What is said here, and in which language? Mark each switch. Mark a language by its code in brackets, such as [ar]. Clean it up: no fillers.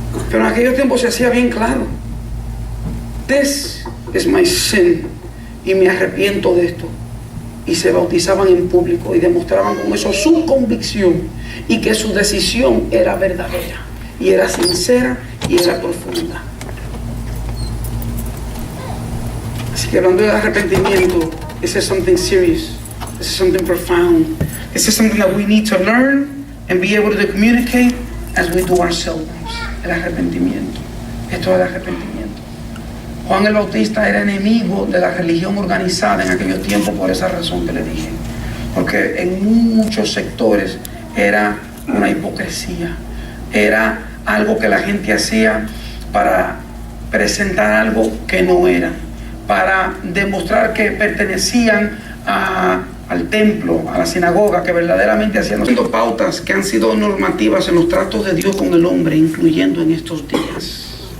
[es] Pero en aquellos tiempos se hacía bien claro, [en] this is my sin, [es] y me arrepiento de esto. Y se bautizaban en público y demostraban con eso su convicción y que su decisión era verdadera y era sincera y era profunda. Así que hablando de arrepentimiento, [en] this is something serious, this is something profound, this is something that we need to learn and be able to communicate as we do ourselves. [es] El arrepentimiento, esto es el arrepentimiento. Juan el Bautista era enemigo de la religión organizada en aquellos tiempos por esa razón que le dije, porque en muchos sectores era una hipocresía, era algo que la gente hacía para presentar algo que no era, para demostrar que pertenecían al templo, a la sinagoga, que verdaderamente hacían pautas que han sido normativas en los tratos de Dios con el hombre, incluyendo en estos días.